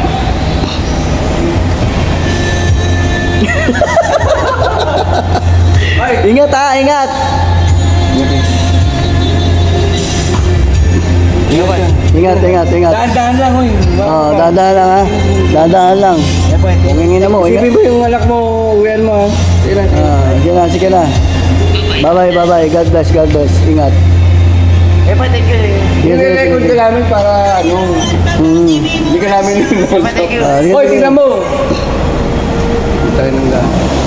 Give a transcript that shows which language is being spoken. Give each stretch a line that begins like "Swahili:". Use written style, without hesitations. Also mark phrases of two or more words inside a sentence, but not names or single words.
Filipino: Ingat ah, ingat. Ingat, ingat, ingat. Dahan-dahan lang, hoy. Oh, dadaan lang ah. Dadaan lang. Hingin mo, Isipin ingat. mo yung alak mo, uwian mo, ha? Sige na, sige na.
English: Bye-bye, bye-bye. God bless, God bless.
Filipino: Ingat. Nire-record ka namin para, hindi ka namin Sige, Hoy, sige. tingnan mo! Tayo nang lahat.